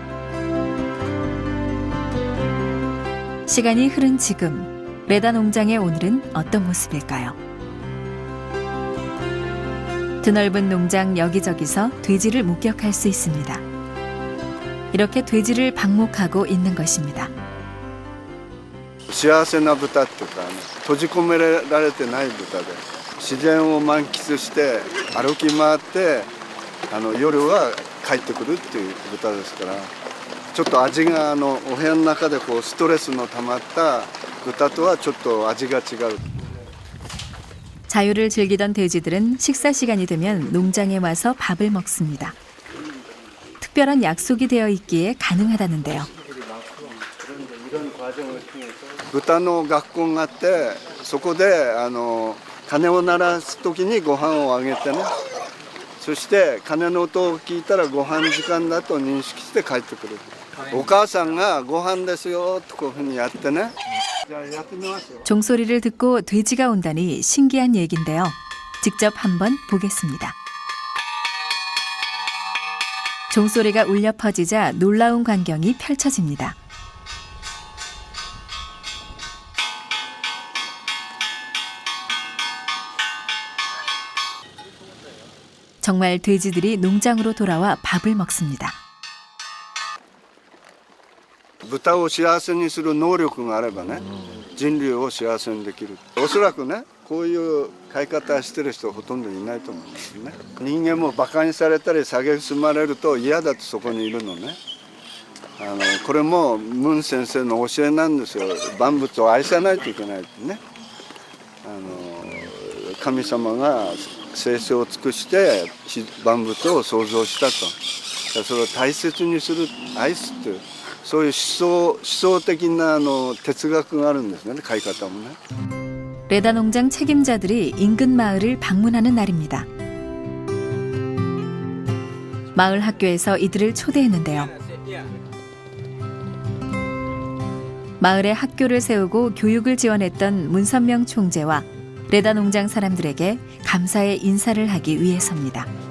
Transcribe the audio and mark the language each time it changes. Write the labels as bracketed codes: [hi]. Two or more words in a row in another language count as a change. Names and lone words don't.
[ko] 시간이 흐른 지금 레다 농장의 오늘은 어떤 모습일까요? 드넓은 농장 여기저기서 돼지를 목격할 수 있습니다. 이렇게 돼지를 방목하고 있는 것입니다. [ja] 幸せな豚っていうか、閉じ込められてない豚で自然を満喫して歩き回って夜は帰ってくるっていう豚ですから、ちょっと味がお部屋の中でこうストレスの溜まった豚とはちょっと味が違う。 [ko] 자유를 즐기던 돼지들은 식사 시간이 되면 농장에 와서 밥을 먹습니다. 특별한 약속이 되어 있기에 가능하다는데요. [ja] 豚の学校があって、そこで鐘を鳴らす時にご飯をあげてね、そして鐘の音を聞いたらご飯時間だと認識して帰ってくる。お母さんがご飯ですよとこういうふうにやってね。じゃあやってみますよ。 [ko] 종소리를 듣고 돼지가 온다니 신기한 얘긴데요. 직접 한번 보겠습니다. 종소리가 울려 퍼지자 놀라운 광경이 펼쳐집니다. 정말 돼지들이 농장으로 돌아와 밥을 먹습니다. [ja] 豚を幸せにする能力があればね、人類を幸せにできる。おそらくね、こういう飼い方してる人はほとんどいないと思うんですよね。人間もバカにされたり蔑まれると嫌だとそこにいるのね。これもムン先生の教えなんですよ。万物を愛さないといけないってね。神様が聖書を尽くして万物を創造したと。それを大切にする、愛すっていう。 そういう思想的な哲学があるんですね、飼い方もね。 [ko] 레다 농장 책임자들이 인근 마을을 방문하는 날입니다. 마을 학교에서 이들을 초대했는데요. 마을에 학교를 세우고 교육을 지원했던 문선명 총재와 레다 농장 사람들에게 감사의 인사를 하기 위해서입니다.